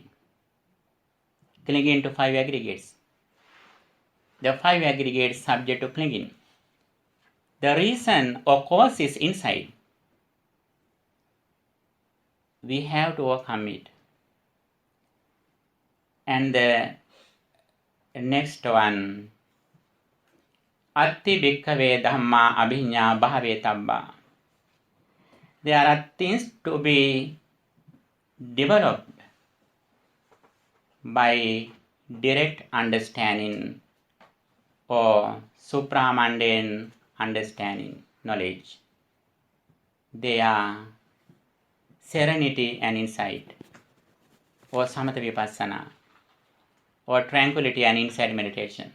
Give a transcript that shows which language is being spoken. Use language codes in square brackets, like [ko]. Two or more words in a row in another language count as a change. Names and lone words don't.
[en] Clinging to five aggregates. The five aggregates subject to clinging. The reason or cause is inside. We have to overcome it. And the next one, [pi] Atti bhikkhave dhamma abhinya bhavetabba. [en] There are things to be developed by direct understanding or supramundane understanding, knowledge. They are serenity and insight, or [pi] samatha vipassana, [en] or tranquility and insight meditation.